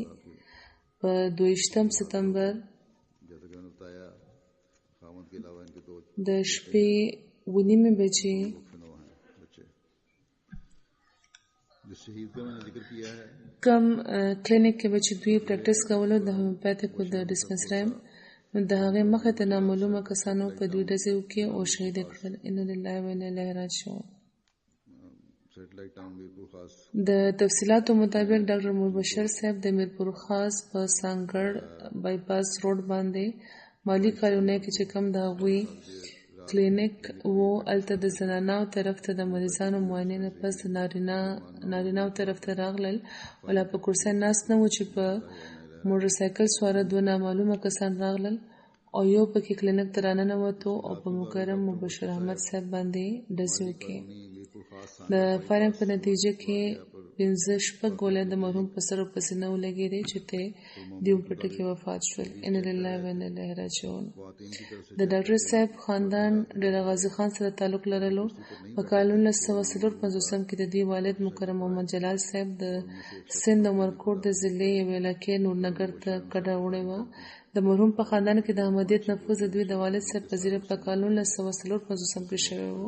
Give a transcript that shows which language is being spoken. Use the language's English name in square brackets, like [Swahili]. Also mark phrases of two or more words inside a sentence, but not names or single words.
[Pashto] په 22 سپتمبر د شپې 9:30 بجې کم کلینیک کې به چې دوی پریکټس کولو د هومیوپیتیک د ډسپنسرۍ، نو د هغې مخې ته نامعلومه کسانو په دوی ډزې وکړې او شهید یې کړل. [Arabic] انا لله و انا الیه راجعون. [Pashto] د تفصیلاتو مطابق ډاکټر مبشر صاحب د میرپور خاص په سانګړ بایپاس روډ باندې مالی کالونۍ کې چې کوم د هغوی کلینیک وو، هلته د زنانو طرف ته د مریضانو معاینې نه پس د نارینه‌و طرف ته راغلل. ولا په کرسۍ ناست نه و چې په موټر سایکل سواره 2 نامعلومه کسان راغلل او یو پکې کلینیک ته راننوتو او په مکرم مبشر احمد صاحب باندې ډزې وکړې. د فایرنګ په نتیجه کې 5-6 ګولۍ د مرحوم په سر او په سینه ولګېدې چې ته دیو پټه کې وفات شول. [Arabic] انا لله و انا الیه راجعون. [Pashto] د ډاکټر صاحب خاندان ډېر غازي خان سره تعلق لرلو. په کال 1954 کې د دې والد مکرم محمد جلال صاحب د سند او مرکوټ د ضلع یوې علاقې نورنګر ته کډه وړې وه. د مرحوم په خاندان کې د احمدیت نفوذ د دوی د والد صاحب په زیره په کال 1954 کې شوی و.